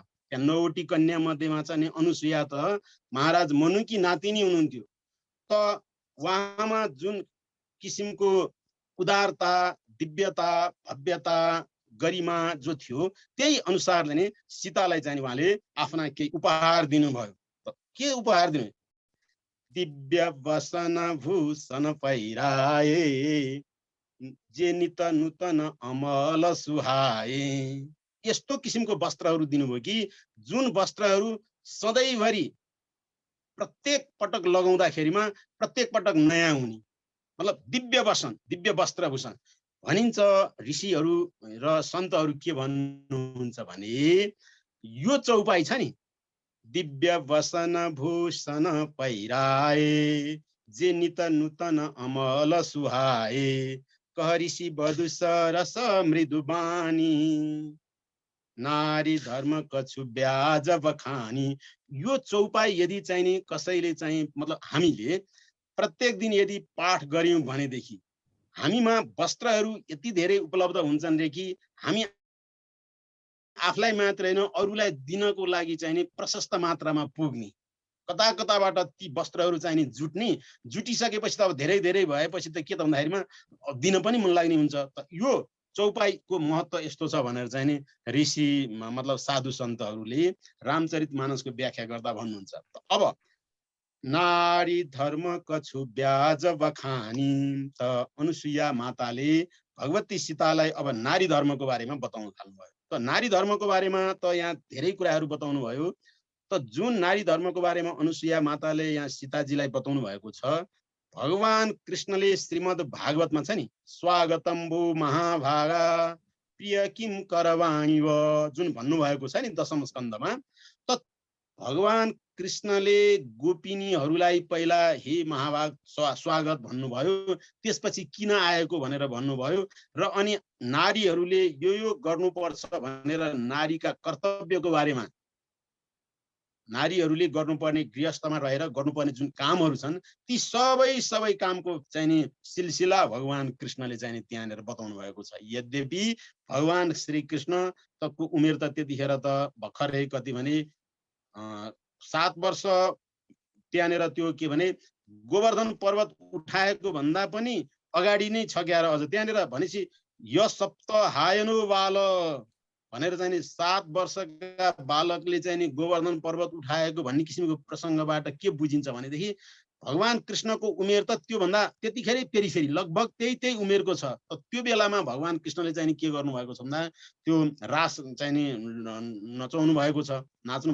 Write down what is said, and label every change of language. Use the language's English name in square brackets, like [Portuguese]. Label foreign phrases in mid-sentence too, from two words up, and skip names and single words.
[Nepali] त्यहाँ 9वटी कन्या मध्येमा चाहिँ अनुसुया त महाराज मनुकी नातिनी हुनुहुन्थ्यो। त उहाँमा जुन किसिमको उदारता, दिव्यता, भव्यता, गरिमा जो थियो, त्यही अनुसारले नै सीतालाई चाहिँ उहाँले आफ्ना केही उपहार दिनुभयो। त के उपहार दिनु? [Awadhi] दिव्य वसन भूषण पहिराए, जे नित नूतन अमल सुहाए। [Nepali] यस्तो किसिमको वस्त्रहरू दिनुभयो कि जुन वस्त्रहरू सधैँभरि प्रत्येक पटक लगाउँदाखेरिमा प्रत्येक पटक नयाँ हुने, मतलब दिव्य वसन, दिव्य वस्त्रभूषण भनिन्छ। ऋषिहरू र सन्तहरू के भन्नुहुन्छ भने यो चौपाई छ नि, [Awadhi] दिव्य वसन भूषण पहिराए, जे नित नूतन अमल सुहाए, कह ऋषि वधु सरस मृदु बानी, नारी धर्म कछु ब्याज बखानी। [Nepali] यो चौपाई यदि चाहिँ नि कसैले चाहिँ मतलब हामीले प्रत्येक दिन यदि पाठ गर्यौं भनेदेखि हामीमा वस्त्रहरू यति धेरै उपलब्ध हुन्छन् रे कि हामी आफूलाई मात्र हैन अरूलाई दिनको लागि चाहिँ नि प्रशस्त मात्रामा पुग्ने। कता कताबाट ती वस्त्रहरू चाहिँ नि जुट्ने, जुटिसकेपछि त अब धेरै धेरै भएपछि त के त भन्दाखेरिमा दिन पनि मन लाग्ने हुन्छ। त यो चौपाईको महत्त्व यस्तो छ भनेर चाहिँ नि ऋषि मतलब साधु सन्तहरूले रामचरितमानसको व्याख्या गर्दा भन्नुहुन्छ। [Awadhi] अब नारी धर्म कछु ब्याज बखानी, [Nepali] त अनुसुया माताले भगवती सीतालाई अब नारी धर्मको बारेमा बताउन थाल्नुभयो। त नारी धर्मको बारेमा त यहाँ धेरै कुराहरू बताउनु भयो। त जुन नारी धर्मको बारेमा अनुसुया माताले यहाँ सीताजीलाई बताउनु भएको छ, भगवान कृष्णले श्रीमद् भागवतमा छ नि, [Sanskrit] स्वागतम भो महाभागा प्रिय किम करवाणी व [Nepali] जुन भन्नुभएको छ नि 10औं स्कन्धमा, त भगवान कृष्णले गोपिनीहरूलाई पहिला हे महाभाग स्वागत भन्नुभयो, त्यसपछि किन आएको भनेर भन्नुभयो र अनि नारीहरूले यो गर्नुपर्छ भनेर नारीका कर्तव्यको बारेमा, नारीहरूले गर्नुपर्ने गृहस्थमा रहेर गर्नुपर्ने जुन कामहरू छन् ती सबै कामको चाहिँ नि सिलसिला भगवान कृष्णले चाहिँ नि त्यहाँनिर बताउनु भएको छ। यद्यपि भगवान श्री कृष्ण तको उमेर त त्यतिखेर त भर्खरै कति भने 7 वर्ष त्यहाँनिर त्यो के भने गोवर्धन पर्वत उठाएको भन्दा पनि अगाडि नै छ क्यार। अझ त्यहाँनिर भनेपछि [Sanskrit] य सप्त हायनो बाल [Nepali] भनेर चाहिँ नि 7 वर्षका बालकले चाहिँ नि गोवर्धन पर्वत उठाएको भन्ने किसिमको प्रसङ्गबाट के बुझिन्छ भनेदेखि भगवान कृष्णको उमेर त त्योभन्दा त्यतिखेरै फेरि लगभग त्यही उमेरको छ। त्यो बेलामा भगवान कृष्णले चाहिँ नि के गर्नुभएको छ भन्दा त्यो रास चाहिँ नि नचाउनु भएको छ, नाच्नु